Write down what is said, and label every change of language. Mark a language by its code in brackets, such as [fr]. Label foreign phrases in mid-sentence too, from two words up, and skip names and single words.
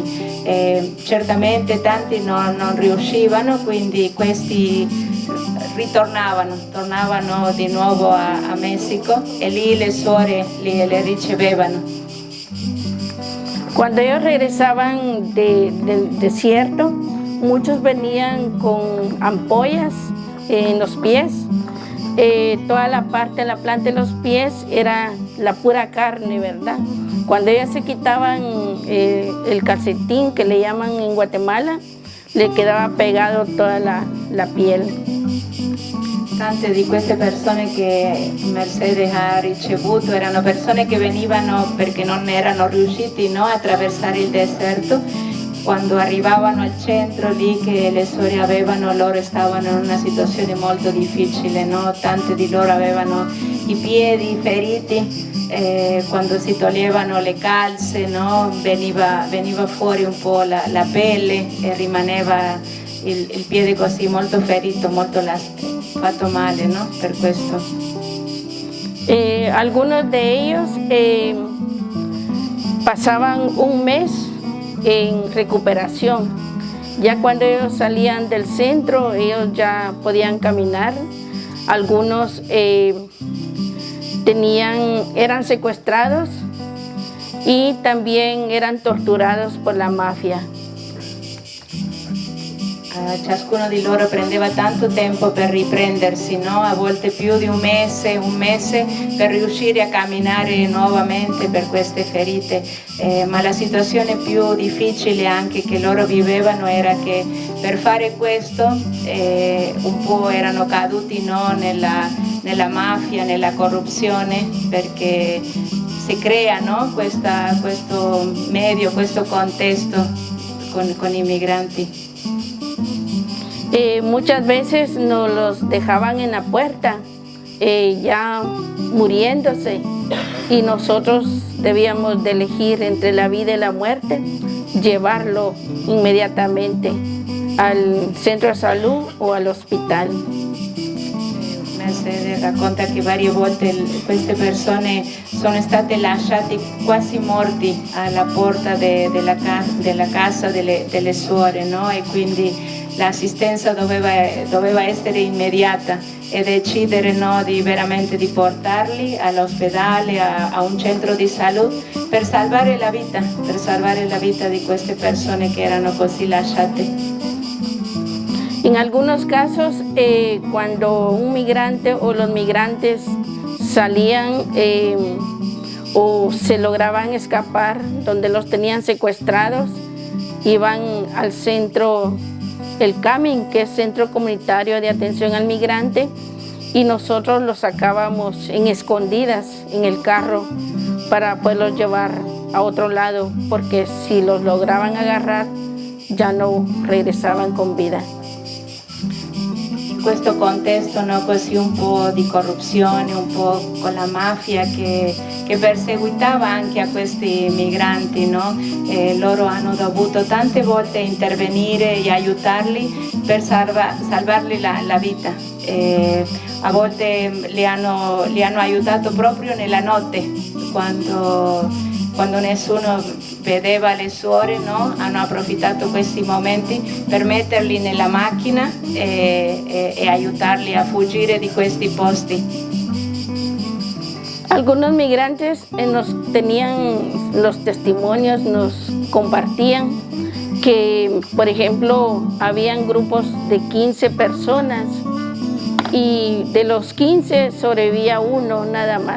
[it] Certamente tanti non riuscivano, quindi questi tornavano di nuovo a Messico e lì le suore le ricevevano. [es] Cuando ellos regresaban del desierto, muchos venían con ampollas en los pies. Toda la parte de la planta de los pies era la pura carne, ¿verdad? Cuando ellas se quitaban el calcetín, que le llaman en Guatemala, le quedaba pegado toda la piel. [it] Tante di queste persone che Mercedes ha ricevuto erano persone che venivano perché non erano riusciti, no, a attraversare il deserto. Quando arrivavano al centro lì che le suore avevano, loro stavano in una situazione molto difficile, no? Tante di loro avevano i piedi feriti, quando si toglievano le calze, no? veniva fuori un po' la pelle e rimaneva il piede così molto ferito, molto fatto male, no? Per questo. [es] Algunos de ellos pasaban un mes en recuperación. Ya cuando ellos salían del centro, ellos ya podían caminar. Algunos eran secuestrados y también eran torturados por la mafia. [it] ciascuno di loro prendeva tanto tempo per riprendersi, no? A volte più di un mese per riuscire a camminare nuovamente per queste ferite, ma la situazione più difficile anche che loro vivevano era che per fare questo un po' erano caduti, no? nella mafia, nella corruzione, perché si crea, no? questo medio, questo contesto con i migranti. [es] Muchas veces nos los dejaban en la puerta, ya muriéndose, y nosotros debíamos de elegir entre la vida y la muerte, llevarlo inmediatamente al centro de salud o al hospital. [it] Mercedes racconta che varie volte queste persone sono state lasciate quasi morti alla porta della casa delle suore, no? E quindi l'assistenza doveva essere immediata e decidere, no, veramente di portarli all'ospedale, a un centro di salute per salvare la vita di queste persone che erano così lasciate. [es] En algunos casos, cuando un migrante o los migrantes salían o se lograban escapar donde los tenían secuestrados, iban al centro, el CAMIN, que es Centro Comunitario de Atención al Migrante, y nosotros los sacábamos en escondidas en el carro para poderlos llevar a otro lado, porque si los lograban agarrar ya no regresaban con vida. [it] In questo contesto, no, così un po' di corruzione, un po' con la mafia che perseguitava anche a questi migranti, no? Loro hanno dovuto tante volte intervenire e aiutarli per salvargli la vita. A volte li hanno aiutato proprio nella notte, quando nessuno vedeva le suore, no? Hanno approfittato questi momenti per metterli nella macchina e aiutarli a fuggire di questi posti. [es] Algunos migrantes nos tenían los testimonios, nos compartían que, por ejemplo, habían grupos de 15 personas y de los 15 sobrevivía uno nada más.